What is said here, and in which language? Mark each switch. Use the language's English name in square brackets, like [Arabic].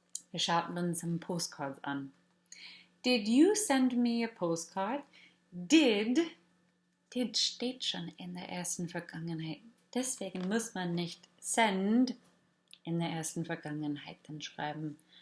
[German] Wir schauten uns [English] some postcards [German] an. [English] Did you send me a postcard? [German] Did steht schon in der ersten Vergangenheit. Deswegen muss man nicht send in der ersten Vergangenheit dann schreiben.